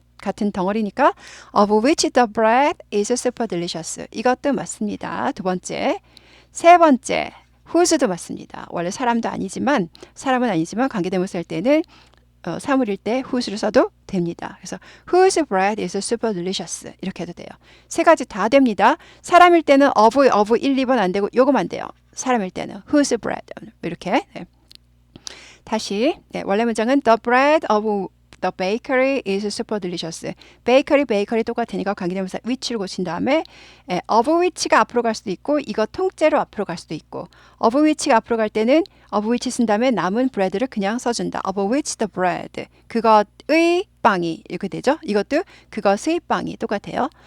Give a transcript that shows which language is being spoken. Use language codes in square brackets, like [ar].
[ko] 같은 덩어리니까 [en] of which the bread is super delicious. [ko] 이것도 맞습니다. 두 번째. 세 번째. whose도 맞습니다. 원래 사람은 아니지만 관계대명사 할 때는 사물일 때 whose를 써도 됩니다. [en] 그래서 whose bread is super delicious [ko] 이렇게 해도 돼요. 세 가지 다 됩니다. 사람일 때는 of 1, 2번 안 되고 요거만 돼요. 사람일 때는 whose bread 이렇게. 다시 원래 문장은 [en] the bread of the bakery is super delicious. [ko] 베이커리 똑같으니까 관계대명사 which를 고친 다음에 [en] of which [ko] 가 앞으로 갈 수도 있고 이거 통째로 앞으로 갈 수도 있고 of which가 앞으로 갈 때는 of which 쓴 다음에 남은 bread를 그냥 써준다. [en] of which the bread. [ko] 그것의 빵이 이렇게 되죠. 이것도 그것의 빵이 똑같아요.